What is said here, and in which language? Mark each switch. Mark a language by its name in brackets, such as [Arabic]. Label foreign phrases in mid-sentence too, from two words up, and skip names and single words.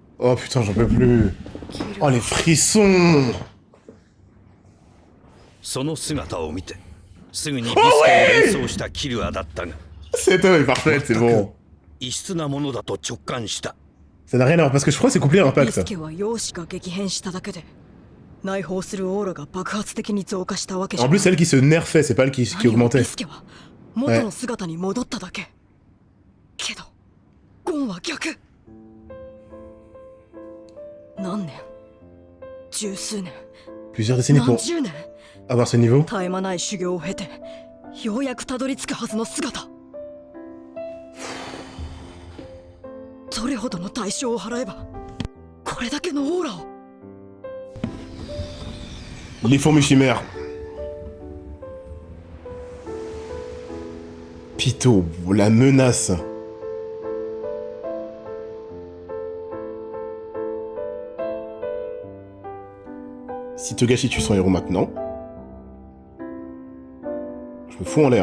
[French] Oh putain, j'en peux plus. Oh, les frissons. [Japanese] その姿を見てすぐにビスケを連想したキルアだったが [French] Cette œuvre est parfaite, c'est bon. [Japanese] 異質なものだと直感した。 [French] Ça n'a rien à voir, parce que je crois que c'est couplé à [Japanese] ビ [French] Impact. [Japanese] スケは容姿が激変しただけで内包するオーラが爆発的に増加したわけじゃ [French] En [Japanese] ない [French] plus, celle qui se nerfait, c'est pas elle qui [Japanese] 何も [French] augmentait. [Japanese] ビスケは元の姿に戻っただけ、けどゴンは逆。何年十数年 [French] Plusieurs décennies [Japanese] 何 [French] pour [Japanese] 十年 [French] avoir ce niveau. [Japanese] 絶え間ない修行を経てようやくたどり着くはずの姿。どれほどの代償を払えばこれだけのオーラを。 [French] Les fourmis chimères. Pito, la menace. Si Togashi tue son héros maintenant, je me fous en l'air.